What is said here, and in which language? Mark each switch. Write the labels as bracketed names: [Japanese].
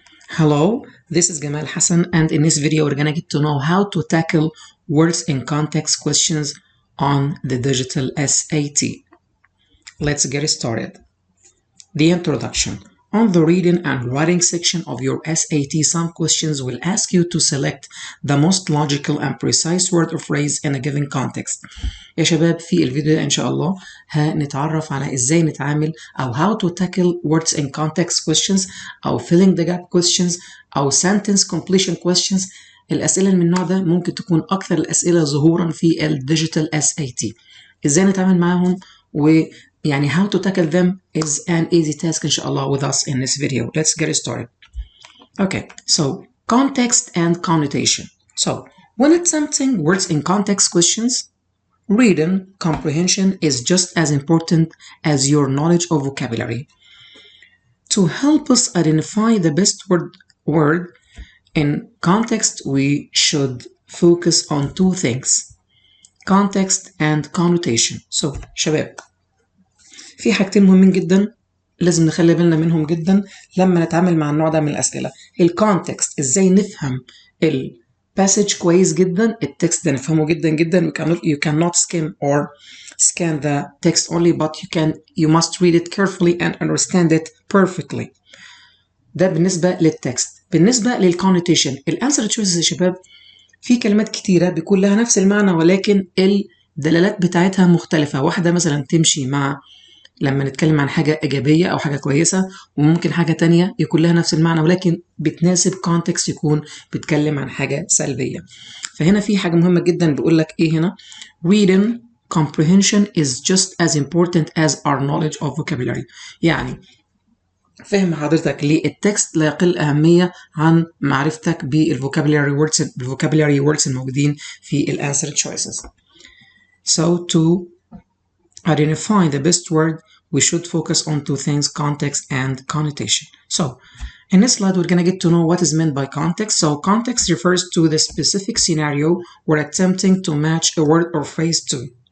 [English] Hello, this is Gamal Hassan, and in this video we're gonna get to know how to tackle words in context questions on the digital SAT. Let's get started. The introduction. On the reading and writing section of your SAT, some questions will ask you to select the most logical and precise word or phrase in a given context. [Arabic] يا شباب في الفيديو ده إن شاء الله هنتعرف على إزاي نتعامل أو [English] how to tackle words in context questions [Arabic] أو [English] filling the gap questions [Arabic] أو [English] sentence completion questions. [Arabic] الأسئلة من النوع ده ممكن تكون أكثر الأسئلة ظهورا في الديجيتال SAT. إزاي نتعامل معاهم ويعني [English] how to tackle them is an easy task [Arabic] إن شاء الله [English] with us in this video. Let's get started. Okay, so context and connotation. So when attempting words in context questions, reading comprehension is just as important as your knowledge of vocabulary. To help us identify the best word in context, we should focus on two things: context and connotation. [Arabic] So شباب في حاجتين مهمين جدا لازم نخلي بالنا منهم جدا لما نتعامل مع النوع ده من الأسئلة. الكونتكست ازاي نفهم passage كويس جدا، التكست ده نفهمه جدا جدا. [English] You cannot skim or scan the text only, but you must read it carefully and understand it perfectly. [Arabic] ده بالنسبة للتكست. بالنسبة للconnotation، الانسر تشويسز يا شباب في كلمات كتيرة بيكون لها نفس المعنى ولكن الدلالات بتاعتها مختلفة. واحدة مثلا تمشي مع لما نتكلم عن حاجة إيجابية أو حاجة كويسة، وممكن حاجة تانية يكون لها نفس المعنى ولكن بتناسب context يكون بيتكلم عن حاجة سلبية. فهنا في حاجة مهمة جدا بيقول لك إيه هنا: [English] reading comprehension is just as important as our knowledge of vocabulary. [Arabic] يعني فهم حضرتك للتكست لا يقل أهمية عن معرفتك بالفوكابولاري words الموجودين في الانسر choices. [English] So to identify the best word, we should focus on two things: context and connotation. So in this slide, we're going to get to know what is meant by context. So context refers to the specific scenario we're attempting to match a word or phrase to.